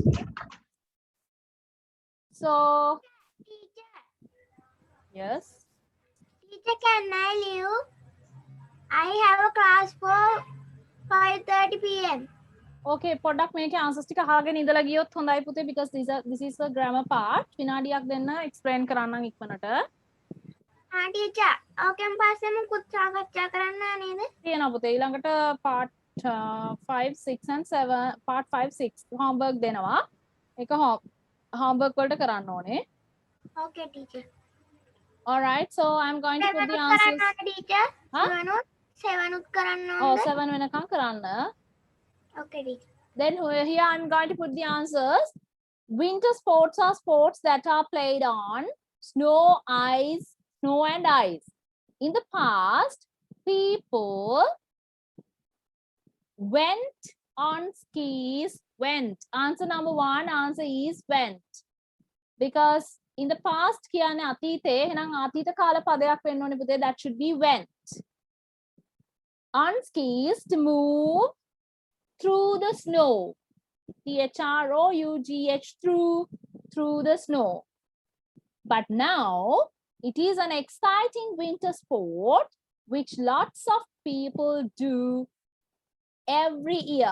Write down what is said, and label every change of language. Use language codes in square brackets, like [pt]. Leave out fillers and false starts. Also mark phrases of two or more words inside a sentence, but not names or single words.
[en] So, Teacher, yes. teacher, can I leave? I have a class for 5:30 p.m. [si] Okay, පොඩ්ඩක් මේකේ answers ටික අහගෙන ඉඳලා ගියොත් හොඳයි පුතේ [en] because this is a grammar part. [si] විනාඩියක් දෙන්න explain කරන්නම් ඉක්මනට. teacher, ඕකෙන් පස්සේ මුකුත් සාකච්ඡා කරන්න නේද? තියෙනවා පුතේ ඊළඟට [en] part 5 6 and 7 part 5 6 homework [si] දෙනවා. ඒක homework වලට කරන්න ඕනේ. [en] Okay, teacher. All right, so I'm going to put the answers. Teacher. Huh? [si] 7 උත් කරන්න Oh, ඕනද? 7 වෙනකම් කරන්න. [en] Okay, teacher. Then here I'm going to put the answers. Winter sports are sports that are played on snow, ice, snow and ice. In the past, people went on skis. Went. Answer number 1. Answer is went. Because in the past, [si] කියන්නේ අතීතේ එහෙනම් අතීත කාල පදයක් වෙන්න ඕනේ පුතේ. [en] That should be went. On skis to move through the snow. THROUGH through the snow. But now it is an exciting winter sport which lots of people do every year.